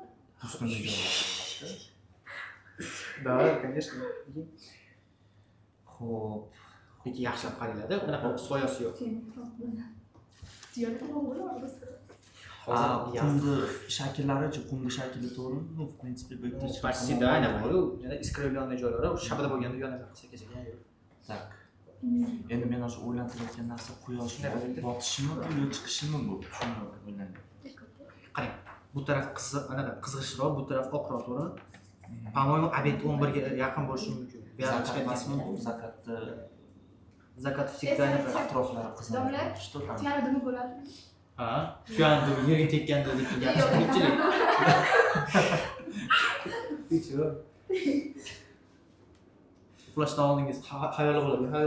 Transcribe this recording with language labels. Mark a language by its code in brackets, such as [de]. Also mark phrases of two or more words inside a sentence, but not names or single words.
[uz] Pustunli joylarda. [ru] Da, конечно. [uz] Xo'p. Lekin yaxshilab qaranglar-da, unaqa soyasi yo'q. Tuyada nima bo'ladi bizda? Hozir Qumni shakllari-chi, qumni shakli to'g'rimi? [ru] Ну, в принципе, [uz] bu yerda hech [ru] почти да, [uz] ana bor-ku, yana искривленный joylari, shabada bo'lganda yana sekin-sekin yo'q. Tak. Endi men o'sha o'ylantirayotgan narsa quyosh botishimi bu yo chiqishimi bu? Shuni o'ylayman. Qarang, bu taraf anaqa qizg'ishroq, bu taraf oqroq, to'g'rimi? [ru] По-моему, обед [uz] 11 ga yaqin bo'lishi mumkin. Bu yerda Zakat chiqadi. emasmi bu? Zakatni [ru] Закат всегда [uz] anaqa. atroflari qizaradi. Domla, [ru] Что там? [uz] tuyada nima bo'ladi? Ha, tuyandi, yerga tekkanda deb gapirmoqchilik. Uxlashdan oldingiz xayoli bo'ladi, xayol.